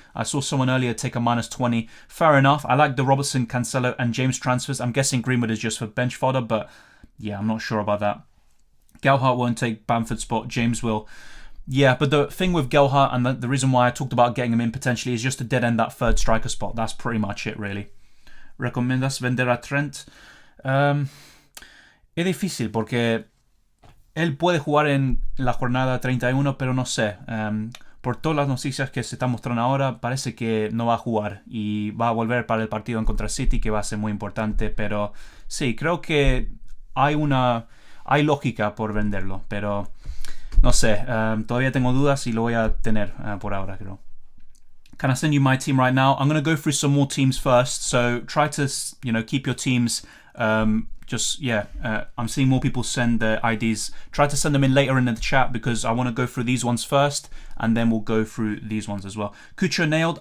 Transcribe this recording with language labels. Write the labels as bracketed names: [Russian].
[English] I saw someone earlier take a -20. Fair enough. I like the Robertson, Cancelo and James transfers. I'm guessing Greenwood is just for bench fodder, but yeah, I'm not sure about that. Gelhardt won't take Bamford's spot. James will. Yeah, but the thing with Gelhardt and the reason why I talked about getting him in potentially is just to dead end that third striker spot. That's pretty much it, really. [Spanish] ¿Recomiendas vender a Trent? Es difícil porque él puede jugar en la jornada 31, pero no sé. Por todas las noticias que se están mostrando ahora, parece que no va a jugar y va a volver para el partido en contra City, que va a ser muy importante. Pero sí, creo que hay lógica por venderlo, pero No sé, todavía tengo dudas y lo voy a tener por ahora, creo. [English] Can I send you my team right now? I'm going to go through some more teams first. So try to, keep your teams. I'm seeing more people send their IDs. Try to send them in later in the chat because I want to go through these ones first, and then we'll go through these ones as well. Cucho nailed.